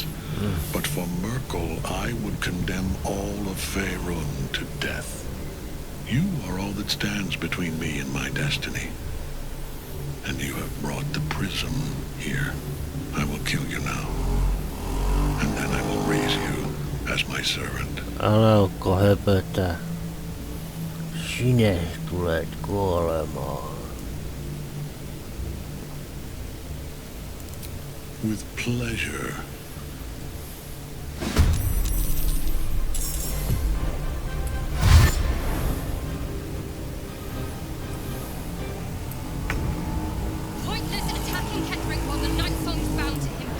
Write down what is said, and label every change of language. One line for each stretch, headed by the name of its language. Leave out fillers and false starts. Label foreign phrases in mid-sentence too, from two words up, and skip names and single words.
English: But for Merkel, I would condemn all of Faerun to death. You are all that stands between me and my destiny. And you have brought the prism here. I will kill you now. And then I will raise you as my servant.
Finnish: Älkää höpötä. Sinä tulet kuolemaan.
English: With pleasure. Pointless attacking Ketheric while the Night Song's bound to him.